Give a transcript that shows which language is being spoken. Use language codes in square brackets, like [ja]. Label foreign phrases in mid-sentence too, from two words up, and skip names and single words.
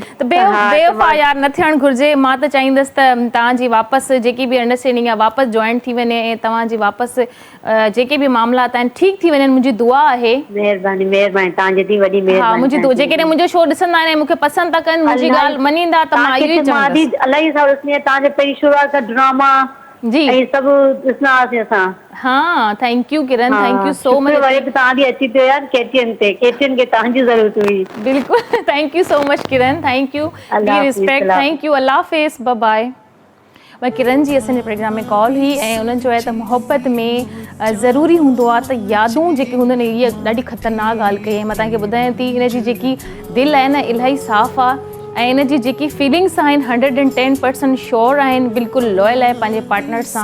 [sd] त बेवफा यार न थियणु घुरिजे। मां त चाहींदसि त तव्हांजी वापसि जेकी बि अंडरस्टैंडिंग आहे वापसि जॉइन थी वञे ऐं तव्हांजी वापसि जेके बि मामलात आहिनि ठीकु थी वञनि। मुंहिंजी दुआ आहे। महिरबानी महिरबानी, तव्हांजी थी वॾी महिरबानी। हा, मुंहिंजी दुआ। जेकॾहिं मुंहिंजो शो ॾिसंदा आहिनि ऐं मूंखे पसंदि था कनि, मुंहिंजी ॻाल्हि मञींदा, त मां इहो ई चवंदसि। इलाही सां ॾिसंदी आहियां तव्हांजे पहिरीं शुरूआत खां ड्रामा जी ऐं सभु ॾिसंदा हुआसीं असां। हाँ, [en] Thank you Kiran, thank you so much. [sd] तव्हांजी अची पियो यार केटीएन ते, केटीएन खे तव्हांजी ज़रूरत हुई। बिल्कुलु, [en] Thank you so much Kiran, thank you, be respect, thank you, [sd] अल्लाह हाफ़िज़, [en] bye bye. [sd] वरी किरण जी असांजे प्रोग्राम में कॉल हुई ऐं उन्हनि चयो आहे त मोहबत में ज़रूरी हूंदो आहे त यादूं जेके हूंदियूं आहिनि, इहा ॾाढी ख़तरनाक ॻाल्हि कई। मां तव्हांखे ॿुधायां थी, हिन जी जेकी दिलि आहे न इलाही साफ़ु आहे ऐं इन जी जेकी फीलिंग्स आहिनि 110% श्योर आहिनि, बिल्कुलु लॉयल आहे पंहिंजे पार्टनर सां।